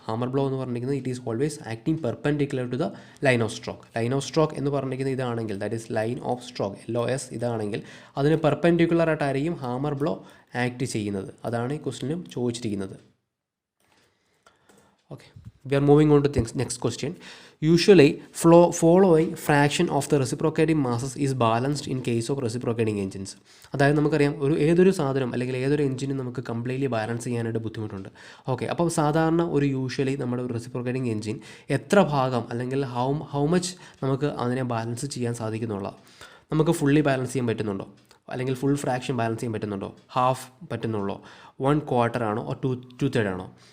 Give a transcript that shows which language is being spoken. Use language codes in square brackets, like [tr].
[en] hammer blow [ml] എന്ന് പറഞ്ഞിരിക്കുന്നത് [en] It is always acting perpendicular to the line of stroke. [ml] Line of stroke എന്ന് പറഞ്ഞിരിക്കുന്നത് ഇതാണെങ്കിൽ, [en] that is line of stroke [ml] LOS ഇതാണെങ്കിൽ അതിന് പെർപെൻഡിക്കുലറായിട്ടായിരിക്കും ഹാമർ ബ്ലോ ആക്ട് ചെയ്യുന്നത്. അതാണ് ഈ ക്വസ്റ്റ്യനും ചോദിച്ചിരിക്കുന്നത്. Okay. [en] We are moving on to the next question. Usually, following fraction of the reciprocating masses is balanced in case of reciprocating engines. [ml] അതായത് നമുക്കറിയാം ഏതൊരു സാധനം അല്ലെങ്കിൽ ഏതൊരു എഞ്ചിനും നമുക്ക് കംപ്ലീറ്റ്ലി ബാലൻസ് ചെയ്യാനായിട്ട് ബുദ്ധിമുട്ടുണ്ട്. ഓക്കെ, അപ്പം സാധാരണ യൂഷ്വലി നമ്മുടെ ഒരു റെസിപ്രോക്കേറ്റിംഗ് എഞ്ചിൻ എത്ര ഭാഗം അല്ലെങ്കിൽ [en] how much [ml] നമുക്ക് അതിനെ ബാലൻസ് ചെയ്യാൻ സാധിക്കുന്നുള്ള, നമുക്ക് ഫുള്ളി ബാലൻസ് ചെയ്യാൻ പറ്റുന്നുണ്ടോ, അല്ലെങ്കിൽ ഫുൾ ഫ്രാക്ഷൻ ബാലൻസ് ചെയ്യാൻ പറ്റുന്നുണ്ടോ, ഹാഫ് പറ്റുന്നുള്ളോ, 1/4 ആണോ, ഓർ 2/3 ആണോ?